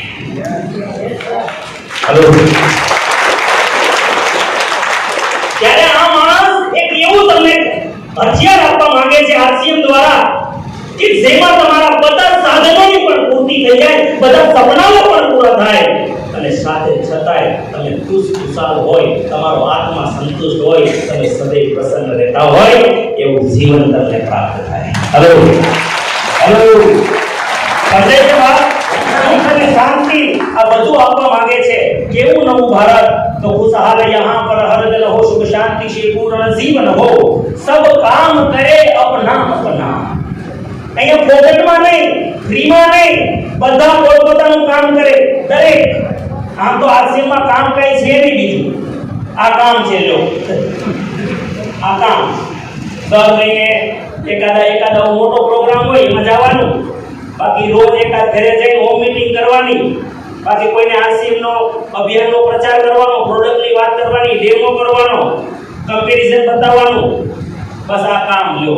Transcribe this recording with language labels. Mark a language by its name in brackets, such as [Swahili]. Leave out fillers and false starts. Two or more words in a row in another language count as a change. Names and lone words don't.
[Gujarati] હલો, ત્યારે આ માણસ એક એવું તમને હથિયાર આપવા માંગે છે આરસીએમ દ્વારા કે જેમાં તમારા બધા સાધનોની પણ પૂર્તિ થઈ જાય, બધા સપનાઓ પણ પૂરા થાય અને સાથે છતાંય તમે ખુશખુશાલ હોય, તમારો આત્મા સંતુષ્ટ હોય, તમે સદૈવ પ્રસન્ન રહેતા હોય એવું જીવન તમને પ્રાપ્ત થાય. હલો હલો, સમજે છે વાત? સુખ અને શાંતિ આ બધું આપવા માંગે છે. કેવું નવું ભારત? [Hindi] तो खुशहाल यहाँ पर हर जन हो, सुख शांति से पूर्ण जीवन हो, सब काम करे अपना अपना. [Gujarati] અહીંયા પોકેટમાં નહીં, ફ્રીમાં નહીં, બધા પોતપોતાનું કામ કરે. દરેક આમ તો આરસીએમમાં કામ કઈ છે નહીં બીજું. આ કામ છે, જો આ કામ દર મહિને એકાદા મોટો પ્રોગ્રામ હોય એમાં જવાનું, બાકી રોજ એકાદ ઘરે જઈને [English] home meeting [Gujarati] કરવાની, બાકી કોઈને આરસીએમ નો અભિયાનનો પ્રચાર કરવાનો, પ્રોડક્ટની વાત કરવાની, ડેમો કરવાનો, કમ્પેરિઝન બતાવવાનું, બસ આ કામ લ્યો.